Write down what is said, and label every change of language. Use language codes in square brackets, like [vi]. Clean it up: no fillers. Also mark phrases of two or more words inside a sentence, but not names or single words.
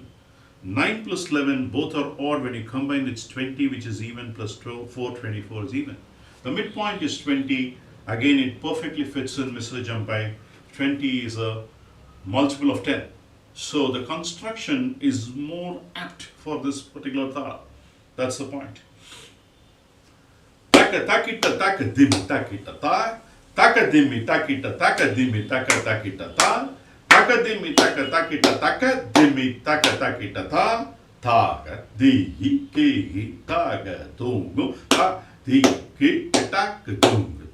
[en] 9 plus 11 both are odd, when you combine it's 20 which is even, plus 12, 4, 24 is even. The midpoint is 20, again it perfectly fits in Misra Jampa. 20 is a multiple of 10. So the construction is more apt for this particular Thalam. That's the point. Taka takita taka dimi takita ta. Taka dimi takita taka dimi taka takita ta. Taka dimi taka takita taka dimi taka takita ta. Taka di ki taka tungu ta di ki taka tungu.